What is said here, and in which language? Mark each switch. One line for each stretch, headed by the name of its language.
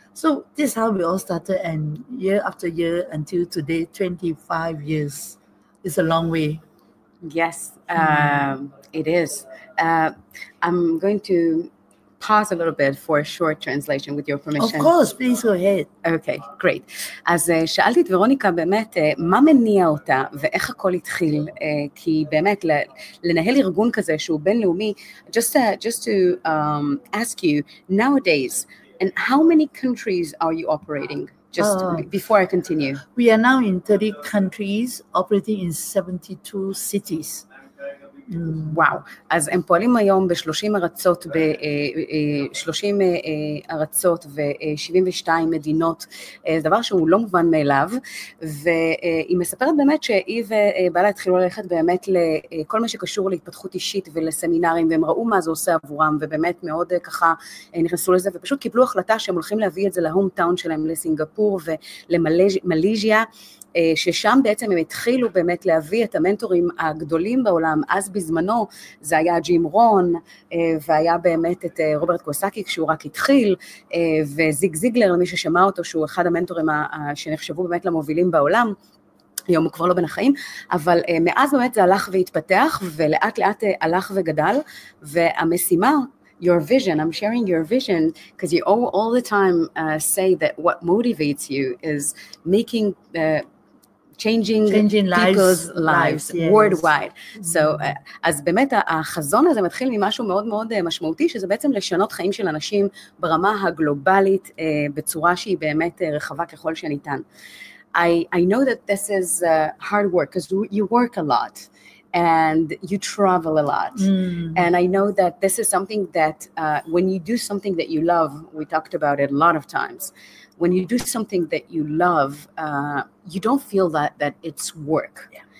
English: So this is how we all started, and year after year until today, 25 years. It's a long way. Yes, it is. I'm going to pause a little bit for a short translation with your permission. Of course, please go ahead. Okay, great.
Hebrew: אז שאלתי את ורוניקה באמת, מה מניע אותה ואיך הכל התחיל? כי באמת לנהל ארגון כזה שהוא בינלאומי,
English: just to ask you, nowadays, and how many countries are you operating? Just before I continue. We are now in 30 countries, operating in 72 cities.
Hebrew: וואו, אז הם פועלים היום ב-30 ארצות, ו-72 מדינות, זה דבר שהוא לא מובן מאליו, והיא מספרת באמת שהיא ובעלה התחילו ללכת באמת לכל מה שקשור להתפתחות אישית ולסמינרים, והם ראו מה זה עושה עבורם, ובאמת מאוד ככה נכנסו לזה, ופשוט קיבלו החלטה שהם הולכים להביא את זה להום טאון שלהם, לסינגפור ולמלזיה, ששם בעצם הם התחילו באמת להביא את המנטורים הגדולים בעולם. אז בזמנו זה היה ג'ים רון, והיה באמת את רוברט קוואסאקי כשהוא רק התחיל, וזיג זיגלר, למי ששמע אותו, שהוא אחד המנטורים שנחשבו באמת למובילים בעולם, היום הוא כבר לא בין החיים, אבל מאז באמת זה הלך והתפתח, ולאט לאט הלך וגדל, והמשימה,
English: your vision, I'm sharing your vision, because you all the time say that what motivates you is making changing people's lives worldwide.
Hebrew: So, אז באמת החזון הזה מתחיל ממשהו מאוד מאוד משמעותי, שזה בעצם לשנות חיים של אנשים ברמה הגלובלית, בצורה שהיא באמת רחבה ככל שניתן.
English: I know that this is hard work, because you work a lot. And you travel a lot. And I know that this is something that when you do something that you love, we talked about it a lot of times, when you do something that you love, you don't feel that it's work. Yeah.